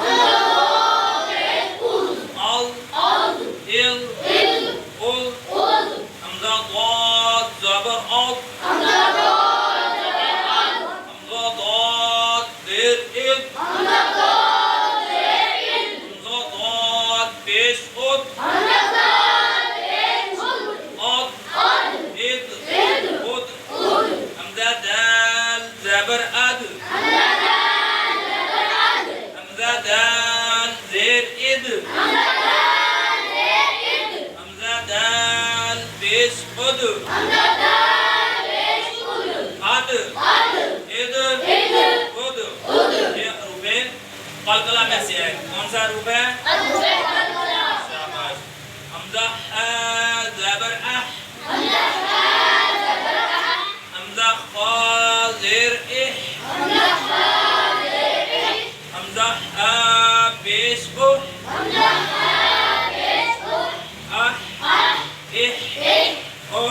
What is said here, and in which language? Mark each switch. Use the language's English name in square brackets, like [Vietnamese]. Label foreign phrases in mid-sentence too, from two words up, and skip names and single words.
[Urdu] ال حمزہ اللہ زبر ال، حمزہ اللہ زیر ال، حمزہ اللہ پیش ال، حمزہ دال زبر اد، حمزہ دال زیر اد، حمزہ دال پیش اد، اد اد اد۔ یہ حروف قلقلہ میں سے ہے، کون سا حروف ہے؟ شاباش۔ حمزہ ح زبر اح، حمزہ خا زیر اح، حمزہ ح پیش اح، اح اح اح۔